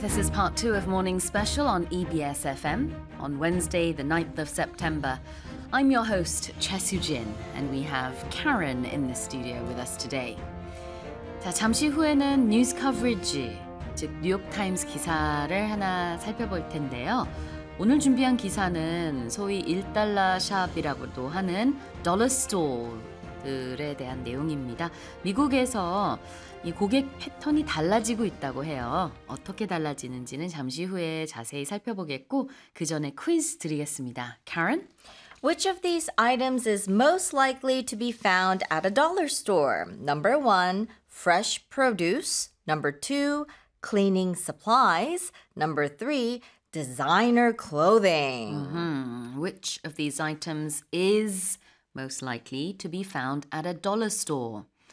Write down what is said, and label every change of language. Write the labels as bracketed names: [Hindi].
[English] This is part two of Morning Special on EBS FM on Wednesday, the 9th of September. I'm your host, Chesu Jin, and we have Karen in the studio with us today. [Korean] 자, 잠시 후에는 뉴스 커버리지, 즉 뉴욕타임스 기사를 하나 살펴볼 텐데요. 오늘 준비한 기사는 소위 1달러 샵이라고도 하는 dollar store들에 대한 내용입니다. 미국에서 이 고객 패턴이 달라지고 있다고 해요. 어떻게 달라지는지는 잠시 후에 자세히 살펴보겠고 그 전에 퀴즈 드리겠습니다. [English] Karen? Which of these items is most likely to be found at a dollar store? Number one, fresh produce. Number two, cleaning supplies. Number three, designer clothing. Mm-hmm. Which of these items is most likely to be found at a dollar store?